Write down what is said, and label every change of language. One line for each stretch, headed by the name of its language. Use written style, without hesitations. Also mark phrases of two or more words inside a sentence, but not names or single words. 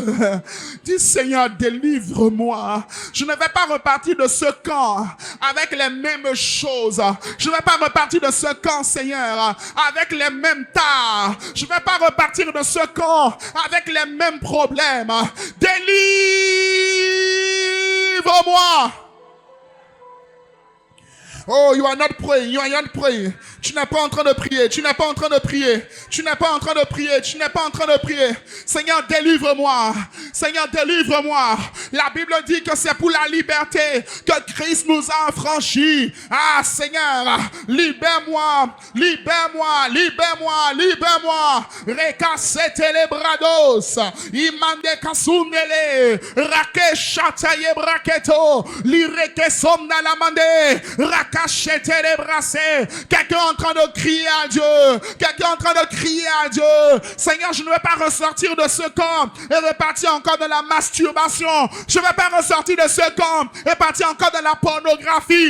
French: Dis, Seigneur, délivre-moi. Je ne vais pas repartir de ce camp avec les mêmes choses. Je ne vais pas repartir de ce camp, Seigneur, avec les mêmes tares. Je ne vais pas repartir de ce camp avec les mêmes problèmes. Délivre-moi.
English: Oh, you are not praying, you are not praying.
French: Tu n'es pas en train de prier, tu n'es pas en train de prier, tu n'es pas en train de prier, tu n'es pas en train de prier. Seigneur, délivre-moi. Seigneur, délivre-moi. La Bible dit que c'est pour la liberté que Christ nous a affranchis. Ah, Seigneur, libère-moi, libère-moi, libère-moi, libère-moi. Recasete les brados, imande kasunele, rake chataye braketo, lireke somna la mande, rakachete les brassés. Quelqu'un est en train de crier à Dieu. Quelqu'un est en train de crier à Dieu. Seigneur, je ne vais pas ressortir de ce camp et repartir encore de la masturbation. Je ne vais pas ressortir de ce camp et partir encore de la pornographie.